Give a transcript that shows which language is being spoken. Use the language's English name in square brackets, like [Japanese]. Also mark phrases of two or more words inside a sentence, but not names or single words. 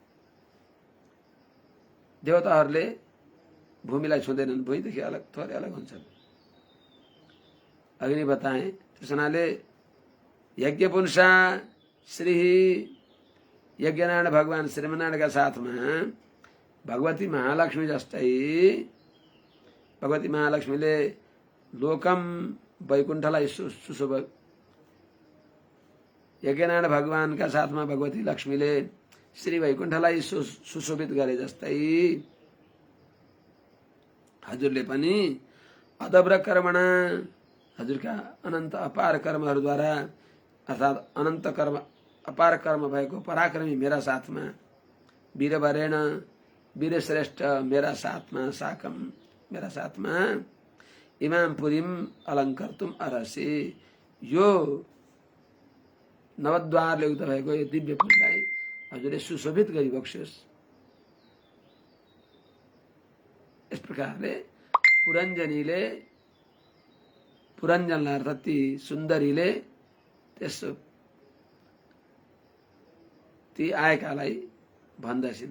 [Nepali] देवताहरूले भूमिलाई छुँदैनन्, भुइँदेखि अलग थोरै अलग हुन्छन्। अघि नै बताएँ, त्यसनाले यज्ञपुरुषा श्री यज्ञनारायण भगवान श्रीमनारायणका साथमा भगवती महालक्ष्मी जस्तै भगवती महालक्ष्मीले लोकम वैकुण्ठलाई सुशोभ, यज्ञनारायण भगवानका साथमा भगवती लक्ष्मीले श्री वैकुण्ठलाई सुशोभित गरे जस्तै हजुरले पनि [Sanskrit] अदब्र कर्मणा [Nepali] हजुरका अनन्त अपार कर्महरूद्वारा अर्थात् अनन्त कर्म अपार कर्म भएको पराक्रमी मेरा साथमा वीरवरेण वीरश्रेष्ठ मेरा साथमा साकम मेरा साथमा [Sanskrit] इमाम पुरीम अलङ्कर्तुम अर्हसि। [Nepali] यो नवद्वारले युक्त भएको यो दिव्य पुरीलाई हजुरले सुशोभित गरिबक्स्योस्। यस प्रकारले पुरञ्जनलाई अर्थात् ती सुन्दरीले त्यसो ती आएकालाई भन्दछिन्।